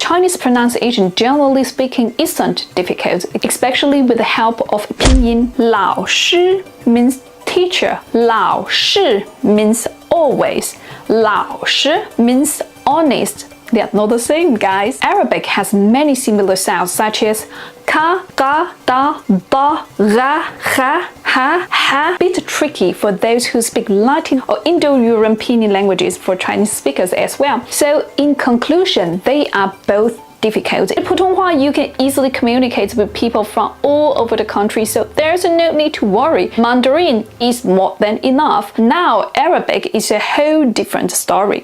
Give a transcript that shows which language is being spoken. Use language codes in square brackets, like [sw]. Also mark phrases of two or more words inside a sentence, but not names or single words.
[en] Chinese pronunciation, generally speaking, isn't difficult, especially with the help of pinyin. 老师 means teacher. 老师 means always. 老师 means honest. They are not the same, guys. Arabic has many similar sounds such as ka, ga, da, da, ra, ha, ha, ha. Bit tricky for those who speak Latin or Indo-European languages for Chinese speakers as well. So in conclusion, they are both difficult. In 普通话, you can easily communicate with people from all over the country, so there's no need to worry. Mandarin is more than enough. Now, Arabic is a whole different story.